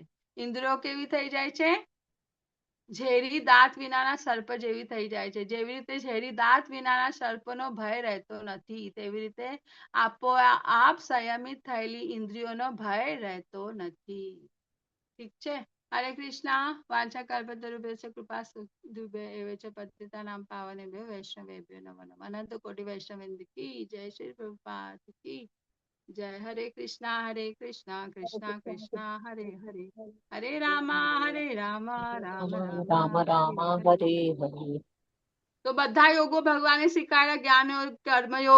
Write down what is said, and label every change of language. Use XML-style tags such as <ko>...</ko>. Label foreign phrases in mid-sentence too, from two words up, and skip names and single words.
<gu>ઇન્દ્રિયો કેવી થઈ જાય છે? ઝેરી દાંત વિનાના સર્પ જેવી થઈ જાય છે. જેવી રીતે ઝેરી દાંત વિનાના સર્પનો ભય રહેતો નથી, તેવી રીતે આપોઆપ સંયમિત થયેલી ઇન્દ્રિયોનો ભય રહેતો નથી. ઠીક છે?</gu> <sa>હરે કૃષ્ણ. વાંચા કલ્પતરુભ્યશ્ચ કૃપા સિંધુભ્યૈવ ચ પતિતાનાં પાવનેભ્યો વૈષ્ણવેભ્યો નમો નમઃ.</sa> <hi>अनंत कोटि वैष्णववृंद की जय. श्री प्रभुपाद की जय</hi> <sa>હરે કૃષ્ણ કૃષ્ણ કૃષ્ણ હરે હરે હરે રામ રામ રામ રામ રામ હરે હરે હરે.</sa> <gu>તો બધા યોગો ભગવાને શીખવાડ્યા, જ્ઞાન યોગ, કર્મયોગ.</gu>